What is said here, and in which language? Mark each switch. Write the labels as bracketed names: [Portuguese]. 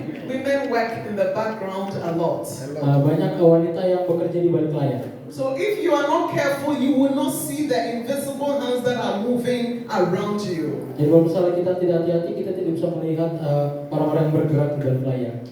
[English] Women work in the background a lot. [Indonesian] Banyak wanita yang bekerja di balik layar. [English] So if you are not careful, you will not see the invisible hands that are moving around you. [Indonesian] Jadi kalau misalnya kita tidak hati-hati, kita tidak bisa melihat orang-orang yang bergerak di balik layar.